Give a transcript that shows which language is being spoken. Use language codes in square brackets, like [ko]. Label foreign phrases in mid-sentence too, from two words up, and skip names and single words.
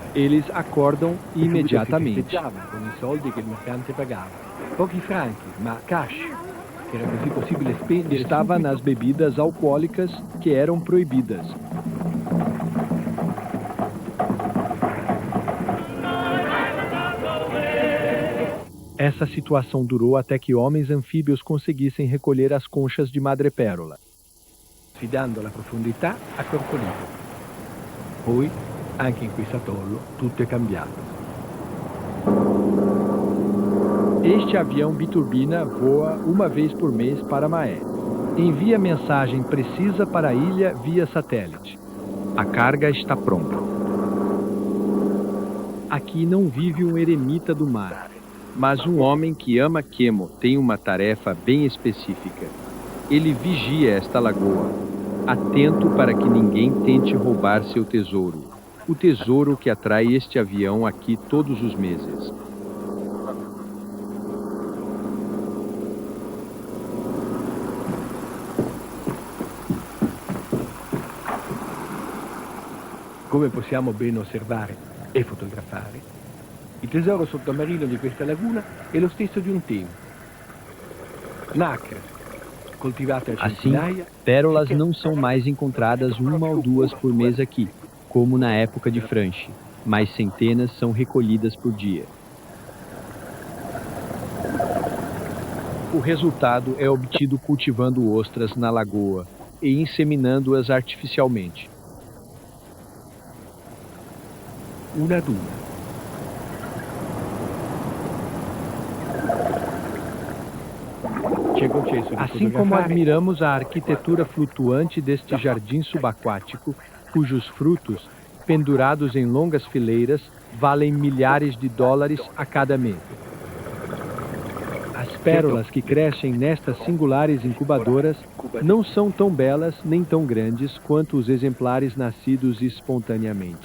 [pt] Eles acordam imediatamente. [it] Festeggiava con i soldi che il mercante pagava. Pochi franchi, ma cash, che era così possibile spendere. [pt] Estava [it] subito. [pt] nas bebidas alcoólicas que eram proibidas. Essa situação durou até que homens anfíbios conseguissem recolher as conchas de madrepérola. [it] Sfidando la profondità a corpo libero. Poi, anche in questo atollo, tutto è cambiato. [pt] Este avião biturbina voa uma vez por mês para Maé. Envia mensagem precisa para a ilha via satélite. A carga está pronta. Aqui não vive um eremita do mar, mas um homem que ama Quemo tem uma tarefa bem específica. Ele vigia esta lagoa, atento para que ninguém tente roubar seu tesouro. O tesouro que atrai este avião aqui todos os meses. [it] Come possiamo ben osservare e fotografare, il tesoro sottomarino di questa laguna è lo stesso di un tempo. Nacre, coltivate a [pt] Assim, [it] centinaia, [pt] pérolas não são mais encontradas uma ou duas por mês aqui, como na época de Franchi, mas centenas são recolhidas por dia. O resultado é obtido cultivando ostras na lagoa e inseminando-as artificialmente. [it] una ad una. Ci è concesso di [pt] Assim como [it] fotografare [pt] admiramos a arquitetura flutuante deste jardim subaquático, cujos frutos, pendurados em longas fileiras, valem milhares de dólares a cada mês. As pérolas que crescem nestas singulares incubadoras não são tão belas nem tão grandes quanto os exemplares nascidos espontaneamente.